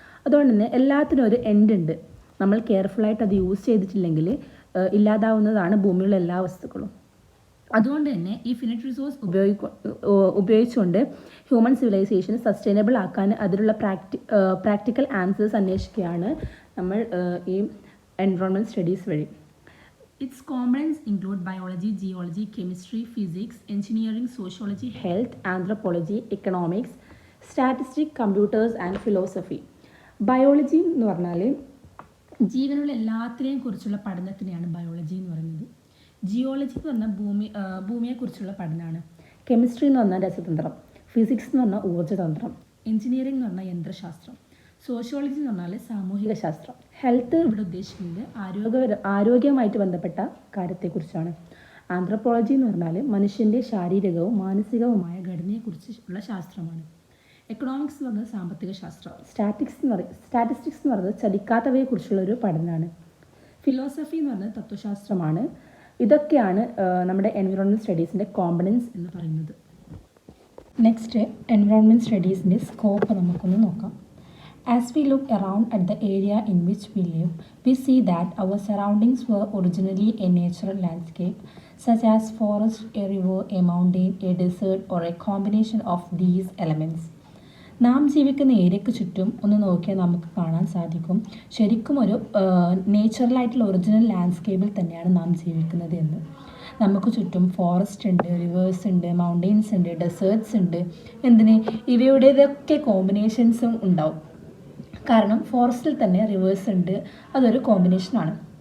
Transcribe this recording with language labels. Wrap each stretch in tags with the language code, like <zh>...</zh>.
<ml>അതുകൊണ്ട് തന്നെ എല്ലാത്തിനും ഒരു എൻഡ് ഉണ്ട്. നമ്മൾ കെയർഫുള്ളായിട്ട് അത് യൂസ് ചെയ്തിട്ടില്ലെങ്കിൽ ഇല്ലാതാവുന്നതാണ് ഭൂമിയിലുള്ള എല്ലാ വസ്തുക്കളും. അതുകൊണ്ട് തന്നെ ഈ ഫിനിറ്റ് റിസോഴ്സ് ഉപയോഗിച്ചുകൊണ്ട് ഹ്യൂമൻ സിവിലൈസേഷൻ സസ്റ്റൈനബിൾ ആക്കാൻ അതിലുള്ള പ്രാക്ടിക്കൽ ആൻസേഴ്സ് അന്വേഷിക്കുകയാണ് നമ്മൾ ഈ എൻവയോൺമെൻറ്റ് സ്റ്റഡീസ് വഴി.</ml> <en>Its components include biology, geology, chemistry, physics, engineering, sociology, health, anthropology, economics, statistics, computers and philosophy.</en> <ml>Biology എന്ന് പറഞ്ഞാൽ ജീവനുള്ള എല്ലാത്തിനെയും കുറിച്ചുള്ള പഠനത്തിനെയാണ് ബയോളജി എന്ന് പറയുന്നത്. ജിയോളജി എന്ന് പറഞ്ഞാൽ ഭൂമിയെക്കുറിച്ചുള്ള പഠനമാണ്. കെമിസ്ട്രി എന്ന് പറഞ്ഞാൽ രസതന്ത്രം, ഫിസിക്സ് എന്ന് പറഞ്ഞാൽ ഊർജ്ജതന്ത്രം, എഞ്ചിനീയറിംഗ് എന്ന് പറഞ്ഞാൽ യന്ത്രശാസ്ത്രം, സോഷ്യോളജി എന്ന് പറഞ്ഞാൽ സാമൂഹിക ശാസ്ത്രം. ഹെൽത്ത് ഇവിടെ ഉദ്ദേശിക്കുന്നത് ആരോഗ്യവുമായിട്ട് ബന്ധപ്പെട്ട കാര്യത്തെക്കുറിച്ചാണ്. ആന്ത്രോപോളജി എന്ന് പറഞ്ഞാൽ മനുഷ്യൻ്റെ ശാരീരികവും മാനസികവുമായ ഘടനയെക്കുറിച്ചുള്ള ശാസ്ത്രമാണ്. എക്കണോമിക്സ് എന്ന് പറഞ്ഞാൽ സാമ്പത്തിക ശാസ്ത്രം. സ്റ്റാറ്റിസ്റ്റിക്സ് എന്ന് പറയുന്നത് ചലിക്കാത്തവയെക്കുറിച്ചുള്ള ഒരു പഠനമാണ്. ഫിലോസഫി എന്ന് പറഞ്ഞാൽ തത്വശാസ്ത്രമാണ്. ഇതൊക്കെയാണ് നമ്മുടെ എൻവയോൺമെൻറ്റ് സ്റ്റഡീസിൻ്റെ കോമ്പണൻസ് എന്ന് പറയുന്നത്. നെക്സ്റ്റ് എൻവയോൺമെൻറ്റ് സ്റ്റഡീസിൻ്റെ സ്കോപ്പ് നമുക്കൊന്ന് നോക്കാം.</ml> <en>As we look around at the area in which we live, we see that our surroundings were originally a natural landscape, such as forest, a river, a mountain, a desert, or a combination of these elements.</en> <ml>നാം ജീവിക്കുന്ന ഏരിയയ്ക്ക് ചുറ്റും ഒന്ന് നോക്കിയാൽ നമുക്ക് കാണാൻ സാധിക്കും, ശരിക്കും ഒരു നേച്ചുറലായിട്ടുള്ള ഒറിജിനൽ ലാൻഡ്സ്കേപ്പിൽ തന്നെയാണ് നാം ജീവിക്കുന്നത് എന്ന്. നമുക്ക് ചുറ്റും ഫോറസ്റ്റ് ഉണ്ട്, റിവേഴ്സ് ഉണ്ട്, മൗണ്ടെയിൻസ് ഉണ്ട്, ഡെസേർട്ട്സ് ഉണ്ട്. ഇവയുടേതൊക്കെ കോമ്പിനേഷൻസും ഉണ്ടാവും. കാരണം ഫോറസ്റ്റിൽ തന്നെ റിവേഴ്സ് ഉണ്ട്, അതൊരു കോമ്പിനേഷനാണ്.</ml>